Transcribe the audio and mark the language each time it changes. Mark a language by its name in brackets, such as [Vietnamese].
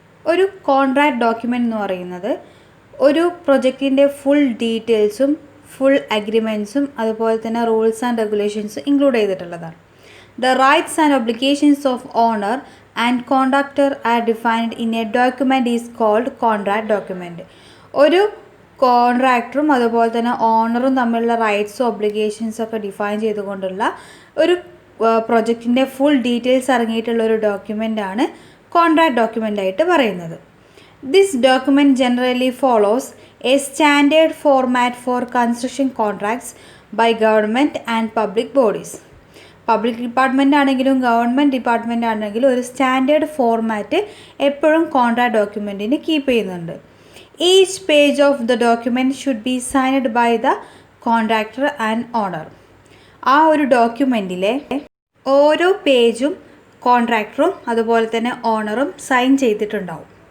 [Malayalam] ഒരു contract document എന്ന് പറയുന്നത് ഒരു പ്രൊജക്റ്റിൻ്റെ ഫുൾ ഡീറ്റെയിൽസും ഫുൾ അഗ്രിമെൻറ്റ്സും അതുപോലെ തന്നെ റൂൾസ് ആൻഡ് റെഗുലേഷൻസും ഇൻക്ലൂഡ് ചെയ്തിട്ടുള്ളതാണ്. [English] The rights and obligations of owner and contractor are defined in a document is called contract document. [Malayalam] ഒരു കോൺട്രാക്ടറും അതുപോലെ തന്നെ ഓണറും തമ്മിലുള്ള റൈറ്റ്സും ഒബ്ലിഗേഷൻസും ഒക്കെ ഡിഫൈൻ ചെയ്തുകൊണ്ടുള്ള ഒരു പ്രൊജക്റ്റിൻ്റെ ഫുൾ ഡീറ്റെയിൽസ് അടങ്ങിയിട്ടുള്ള ഒരു ഡോക്യുമെൻ്റാണ് കോൺട്രാക്ട് ഡോക്യുമെൻ്റ് ആയിട്ട് പറയുന്നത്. [English] This document generally follows a standard format for construction contracts by government and public bodies. [Malayalam] Public department ആണെങ്കിലും ഗവൺമെൻറ് ഡിപ്പാർട്ട്മെൻ്റ് ആണെങ്കിലും ഒരു സ്റ്റാൻഡേർഡ് ഫോർമാറ്റ് എപ്പോഴും കോൺട്രാക്ട് ഡോക്യുമെൻറ്റിന് കീപ്പ് ചെയ്യുന്നുണ്ട്. [English] Each page of the document should be signed by the contractor and owner. [Malayalam] ആ ഒരു ഡോക്യുമെൻറ്റിലെ ഓരോ പേജും കോൺട്രാക്ടറും അതുപോലെ തന്നെ ഓണറും സൈൻ ചെയ്തിട്ടുണ്ടാവും.